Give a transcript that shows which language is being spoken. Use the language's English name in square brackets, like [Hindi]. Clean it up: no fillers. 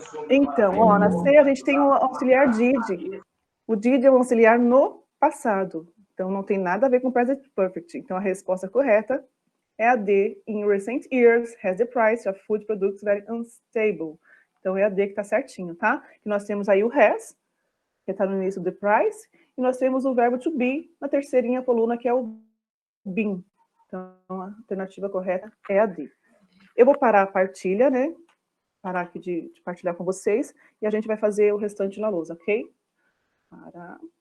[Portuguese] Então, ó, na C a gente tem o auxiliar did. O did é um auxiliar no passado. Então, não tem nada a ver com present perfect. Então, a resposta correta é a D. [English] In recent years, has the price of food products very unstable. [Portuguese] Então, é a D que está certinho, tá? E nós temos aí o has, que está no início do the price, e nós temos o verbo to be na terceirinha coluna, que é o been. Então, a alternativa correta é a D. Eu vou parar a partilha, né? Parar aqui de partilhar com vocês, e a gente vai fazer o restante na lousa, ok? Parar.